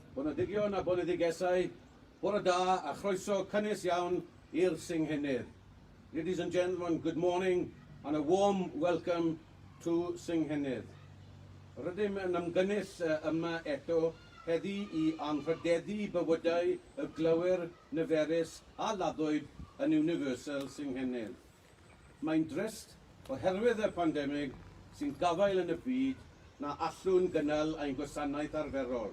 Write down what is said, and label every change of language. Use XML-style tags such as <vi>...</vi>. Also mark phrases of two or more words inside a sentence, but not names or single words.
<cy>Boneddigion a boneddigesau, bore da a chroeso cynnes iawn i'r Senghenydd.</cy> <en>Ladies and gentlemen, good morning and a warm welcome to Senghenydd.</en> <cy>Rydym yn ymgynnull yma eto heddi I anrhydeddu bywydau y glywir, niferus a laddwyd yn Universal Senghenydd. Mae'n drist oherwydd y pandemig sy'n gafael yn y byd na allwn gynnal ein gwasanaeth arferol.</cy>